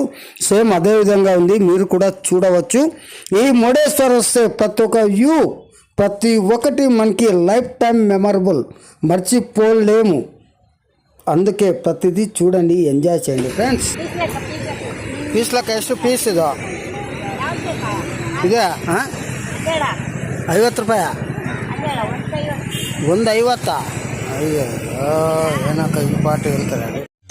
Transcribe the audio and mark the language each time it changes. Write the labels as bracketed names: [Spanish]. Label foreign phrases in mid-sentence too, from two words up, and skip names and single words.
[Telugu] సేమ్ అదే విధంగా ఉంది, మీరు కూడా చూడవచ్చు. ఈ మురుడేశ్వర్ వస్తే ప్రతి ఒక్కటి మనకి [English] life time memorable, [Telugu] మర్చిపోలేము. అందుకే ప్రతిదీ చూడండి, ఎంజాయ్ చేయండి ఫ్రెండ్స్. [Kannada] పೀಸ್ಲಕ್ಕೆ ಎಷ್ಟು ಪೀಸ್ ಇದು? ಇದೆ 50 ರೂಪಾಯಿ. 150? ಅಯ್ಯೋ ಏನಕ್ಕ ಈ ಪಾಟು ಹೇಳ್ತಾರೆ.